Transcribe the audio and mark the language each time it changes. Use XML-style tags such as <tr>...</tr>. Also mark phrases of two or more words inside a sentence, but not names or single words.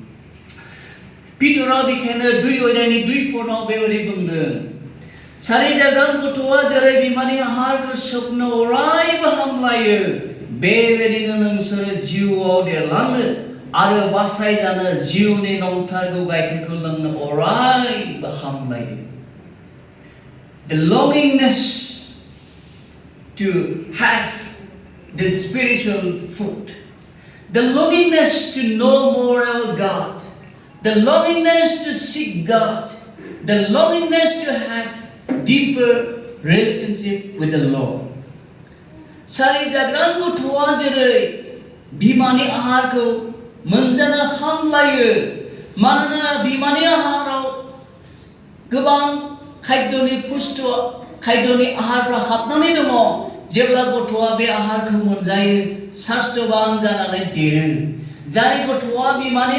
<brx>पितरा बेखायनो 2 अध्यायनि 2 पदआव बेबायदि बुंदों सारि जागोन गथ'आ जेरै बिमानि आहारखौ सोबनो अरायबो हामलायो बेबायदिनो नोंसोर जिउआव देरलांनो आरो बासायजानो जिउनि नंथारगौ गाइखेरखौ लोंनो अरायबो हामलायो</brx> <en>The longingness to have the spiritual food, the longingness to know more about God, the longingness to seek God, the longingness to have deeper relationship with the Lord.</en> <brx>सारि जागोन गथ'आ जेरै बिमानि आहारखौ मोनजानो हामलायो मानोना बिमानि आहाराव गोबां खाद्यनि खाद्यनि आहारफ्रा हाबनानै दङ जेब्ला गथ'आ बे आहारखौ मोनजायो सास्थबान जानानै देरो जाय गथ'आ बिमानि</brx>